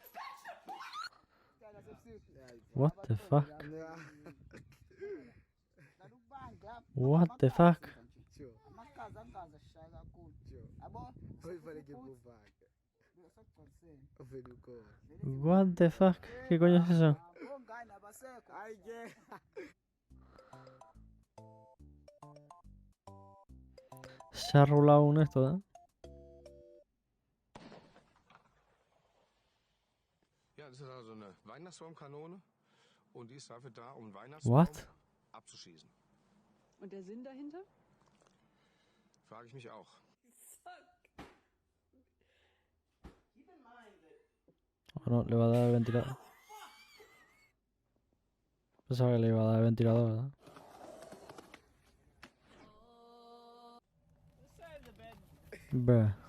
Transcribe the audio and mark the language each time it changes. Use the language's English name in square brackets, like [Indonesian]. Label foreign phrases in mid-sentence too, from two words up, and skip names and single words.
[English] What the fuck? What the fuck? What the fuck? [Spanish] ¿Qué coño es eso? Se ha rulado un esto, ¿eh? [German] Ja, das ist also eine Weihnachtsbaumkanone und die ist dafür da, um einen Weihnachtsbaum [English] What? [German] abzuschießen. Und der Sinn dahinter? Frage ich mich auch. [Spanish] Oh, no, le va a dar el ventilador. Pensaba que le iba a dar el ventilador, ¿verdad? [English] Bruh.